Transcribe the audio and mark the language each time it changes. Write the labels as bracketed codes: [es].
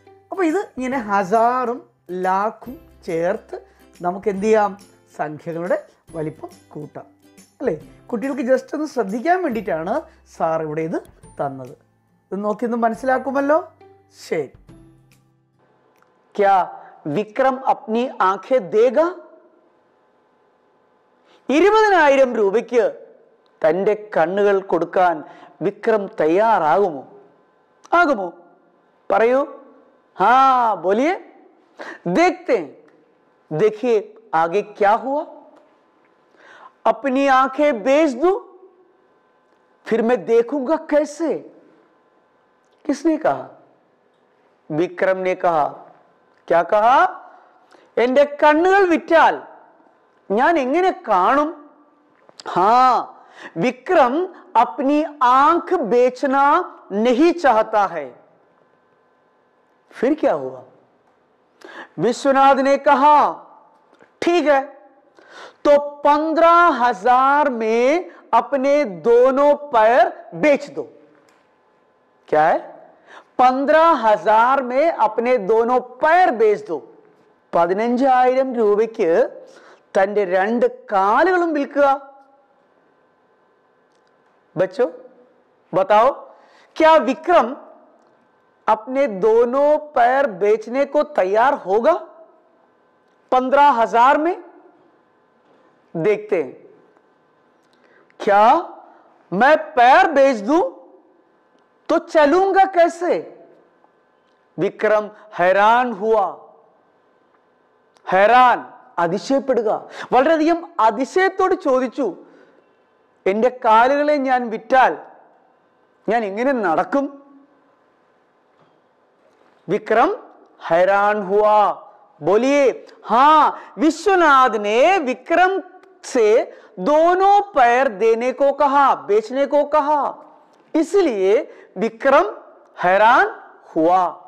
[ml] അപ്പോൾ ഇത് ഇങ്ങനെ 1000-ഉം 1,00,000-ഉം ചേർത്ത് നമുക്ക് എന്ത് ചെയ്യാം? സംഖ്യകളുടെ വലിപ്പം കൂട്ടാം അല്ലേ? കുട്ടികൾക്ക് ജസ്റ്റ് ഒന്ന് ശ്രദ്ധിക്കാൻ വേണ്ടിയിട്ടാണ് സാർ ഇവിടെ ഇത് തന്നത്. ഇത് നോക്കിയൊന്ന് മനസ്സിലാക്കുമല്ലോ? ശരി. [hi] क्या विक्रम अपनी आंखें देगा? [ml] 20,000 രൂപയ്ക്ക് തൻ്റെ കണ്ണുകൾ കൊടുക്കാൻ വിക്രം തയ്യാറാകുമോ? ആകുമോ? പറയൂ. [hi] हाँ बोलिए, देखते हैं। देखिए आगे क्या हुआ। अपनी आंखें बेच दूं, फिर मैं देखूंगा कैसे? किसने कहा? विक्रम ने कहा। क्या कहा? [ml] എന്റെ കണ്ണുകൾ വിറ്റാൽ ഞാൻ എങ്ങനെ കാണും? [hi] हाँ, विक्रम अपनी आंख बेचना नहीं चाहता है। फिर क्या हुआ? विश्वनाथ ने कहा, ठीक है, तो 15,000 में अपने दोनों पैर बेच दो। क्या है? 15,000 में अपने दोनों पैर बेच दो। [ml] 15,000 രൂപയ്ക്ക് തൻ്റെ 2 കാലുകളും വിൽക്കുക. [hi] बच्चों बताओ, क्या विक्रम अपने दोनों पैर बेचने को तैयार होगा 15,000 में? देखते हैं। क्या मैं पैर बेच दूं तो चलूंगा कैसे? विक्रम हैरान हुआ। [ml] ഹൈറാൻ അതിശയപ്പെടുക, വളരെയധികം അതിശയത്തോട് ചോദിച്ചു, എൻ്റെ കാലുകളെ ഞാൻ വിറ്റാൽ ഞാൻ എങ്ങനെ നടക്കും? [hi] विक्रम हैरान हुआ। बोलिए हाँ, विश्वनाथ ने विक्रम से दोनों पैर देने को कहा, बेचने को कहा, इसलिए विक्रम हैरान हुआ।